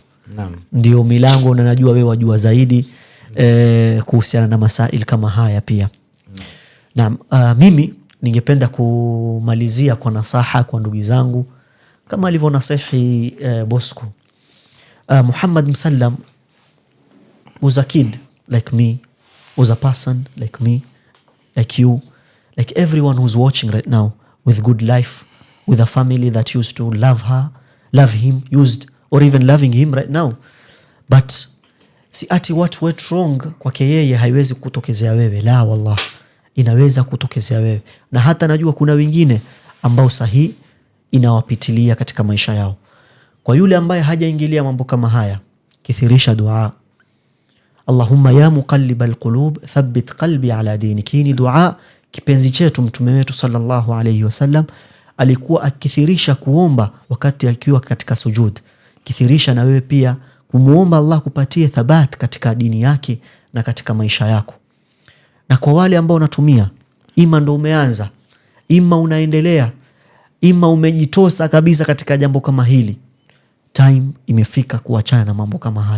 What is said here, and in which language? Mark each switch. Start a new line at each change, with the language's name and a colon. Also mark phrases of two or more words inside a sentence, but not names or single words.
Swahili: Ndio milango, na najua wewe wajua zaidi kuhusiana na masail kama haya pia. Mimi ningependa kumalizia kwa nasaha kwa ndugu zangu kama alivyo nasihi Bosco.
English: Muhammad Musallam was a kid like me, was a person like me, like you, like everyone who's watching right now, with good life, with a family that used to love him, or even loving him right now.
Swahili: But si ati
English: what went wrong
Swahili: kwake yeye haiwezi kutokezea wewe.
Arabic: لا والله,
Swahili: inaweza kutokezea wewe, na hata najua kuna wengine ambao sahi inawapitilia katika maisha yao. Kwa yule ambaye hajaingilia mambo kama haya, kithirisha dua.
Arabic: اللهم يا مقلب القلوب ثبت قلبي على دينك.
Swahili: Hii ni dua kipenzi chetu mtume wetu
Arabic: صلى الله عليه وسلم
Swahili: alikuwa akithirisha kuomba wakati akiwa katika sujud. Kithirisha na wewe pia kumuomba Allah kupatie thabat katika dini yake na katika maisha yako. Na kwa wale ambao unatumia, ima ndo umeanza, ima unaendelea, ima umejitosa kabisa katika jambo kama hili, time imefika kuachana na mambo kama haya.